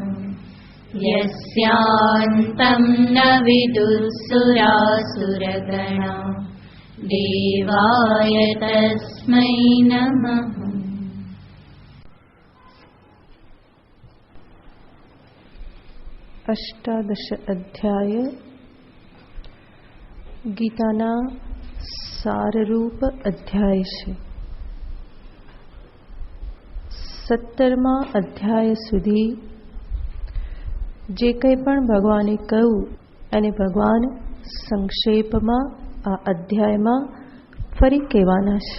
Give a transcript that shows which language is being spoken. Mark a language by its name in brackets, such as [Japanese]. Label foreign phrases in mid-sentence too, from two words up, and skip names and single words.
[Sanskrit] यस्यान्तं न विदुःसुरासुरगणा देवाय तस्मै नमः। अष्टादश अध्याय [Gujarati] ગીતાના સારરૂપ અધ્યાય છે. 17મા અધ્યાય સુધી જે કંઈ પણ ભગવાને કહ્યું અને ભગવાન સંક્ષેપમાં આ અધ્યાયમાં ફરી કહેવાના છે.